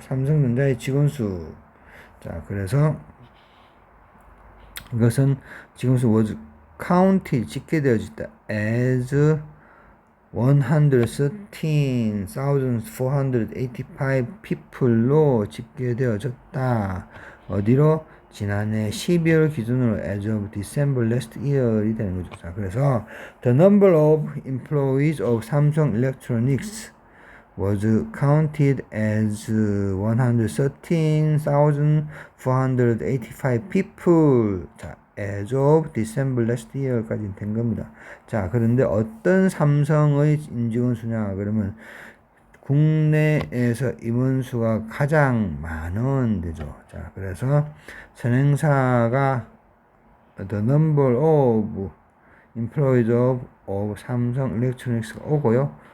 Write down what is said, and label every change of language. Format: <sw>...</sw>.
<ko>삼성전자의 직원 수. 자, 그래서 이것은 지금서</ko> <en>was counted,</en> <ko>집계되어졌다.</ko> <en>as 113,485 people</en> <ko>로 집계되어졌다. 어디로? 지난해 12월 기준으로</ko> <en>as of December last year</en> <ko>이 되는 거죠.</ko> <en>자, 그래서 the number of employees of Samsung Electronics was counted as 113,485 people. 자, as of December last year</en> <ko>까지 된 겁니다. 자, 그런데 어떤 삼성의 임직원 수냐? 그러면 국내에서 임원수가 가장 많은 데죠. 자, 그래서 선행사가</ko> <en>the number of employees of</en> <ko>삼성 일렉트로닉스가 오고요.</ko>